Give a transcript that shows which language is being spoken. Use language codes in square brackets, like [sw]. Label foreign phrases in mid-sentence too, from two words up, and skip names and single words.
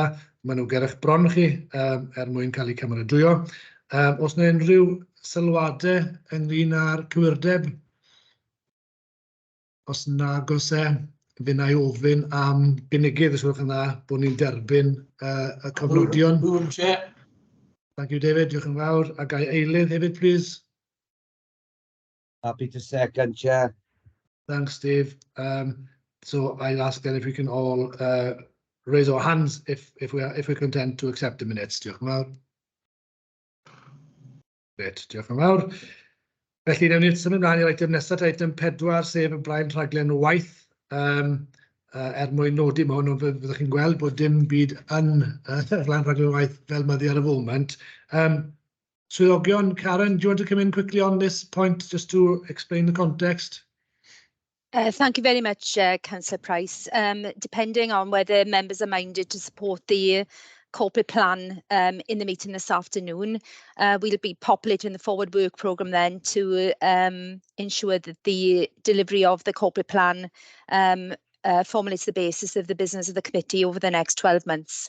[cy] Maen nhw ger eich bron chi mwyn cael eu cymeradwyo. Oes yna unrhyw sylwadau ynglyn â'r cywirdeb? Os nag oes fe na I ofyn am gynigydd os gwelwch yn dda bod ni'n derbyn y cofnodion. [en] Thank you, David. [cy] Diolch yn fawr. A gai eilydd hefyd, please. [en] Happy to second, Chair. Thanks, Steve. So I'll ask then if we can all raise our hands if we're content to accept the minutes. [cy] Diolch yn fawr. Great, diolch yn fawr. Felly, newn ni symud mlaen i'r item nesaf, item 4, sef y blaen rhaglen waith. Mwyn nodi mewn, fyddwch chi'n gweld bod dim byd yn blaen rhaglen waith fel myddi ar y foment. Swyddogion, [en] Karen, do you want to come in quickly on this point just to explain the context? Thank you very much, Councillor Price. Depending on whether members are minded to support the corporate plan in the meeting this afternoon, we'll be populating the forward work programme then to ensure that the delivery of the corporate plan formulates the basis of the business of the committee over the next 12 months.